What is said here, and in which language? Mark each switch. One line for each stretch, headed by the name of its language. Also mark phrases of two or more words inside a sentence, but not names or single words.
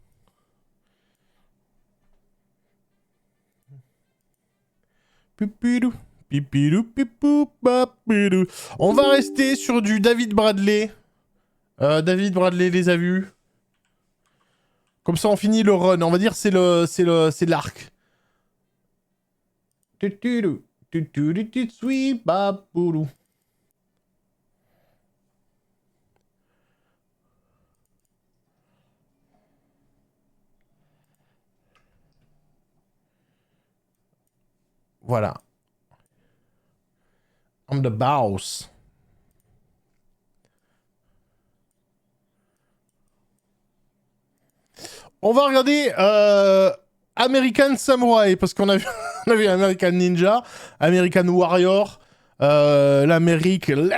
French: Pipidou, pipidou, pipou, papidou. On va rester sur du David Bradley. David Bradley les a vus. Comme ça, on finit le run. On va dire c'est l'arc. Tutudou, tutudou, tutsui, baboulou. Voilà.
English: I'm the boss.
French: On va regarder American Samurai, parce qu'on a vu, on a vu American Ninja, American Warrior, l'Amérique.